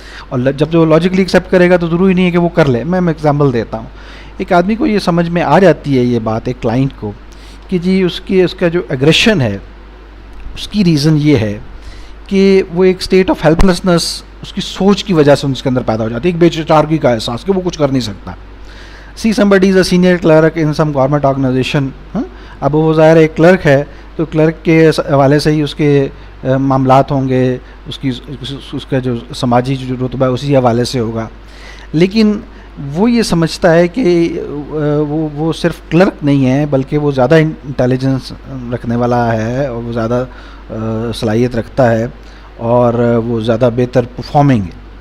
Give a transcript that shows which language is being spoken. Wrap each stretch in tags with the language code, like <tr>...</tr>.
<ur>اور جب جو لاجیکلی ایکسیپٹ کرے گا تو ضروری نہیں ہے کہ وہ کر لے. میں ایگزامپل دیتا ہوں. ایک آدمی کو یہ سمجھ میں آ جاتی ہے یہ بات ایک کلائنٹ کو کہ جی اس کا جو ایگریشن ہے اس کی ریزن یہ ہے کہ وہ ایک اسٹیٹ آف ہیلپ لیسنس اس کی سوچ کی وجہ سے اس کے اندر پیدا ہو جاتی ہے, ایک بے چارگی کا احساس کہ وہ کچھ کر نہیں سکتا.</ur> <en>See somebody is a senior clerk in some government organization.</en> <ur>اب وہ ظاہر ایک کلرک ہے تو کلرک کے حوالے سے ہی اس کے معاملات ہوں گے, اس کا جو سماجی جو رتبہ ہے اسی حوالے سے ہوگا. لیکن وہ یہ سمجھتا ہے کہ وہ صرف کلرک نہیں ہے بلکہ وہ زیادہ انٹیلیجنس رکھنے والا ہے اور وہ زیادہ صلاحیت رکھتا ہے اور وہ زیادہ بہتر پرفارمنگ ہے.</ur>